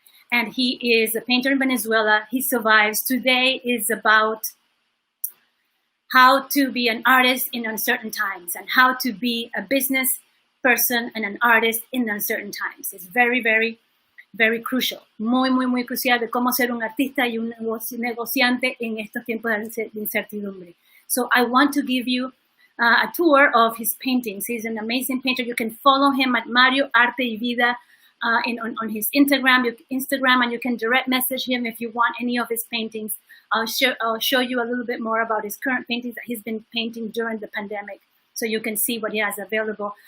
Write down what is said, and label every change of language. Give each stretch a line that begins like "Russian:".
English: And he is a painter in Venezuela. He survives. Today is about how to be an artist in uncertain times and how to be a business person and an artist in uncertain times. It's very, very, very crucial.
Spanish: Muy, muy, muy crucial de cómo ser un artista y un negociante en estos tiempos de incertidumbre.
English: So I want to give you a tour of his paintings. He's an amazing painter. You can follow him at Mario Arte y Vida on his Instagram, and you can direct message him if you want any of his paintings. I'll show you a little bit more about his current paintings that he's been painting during the pandemic, so you can see what he has available.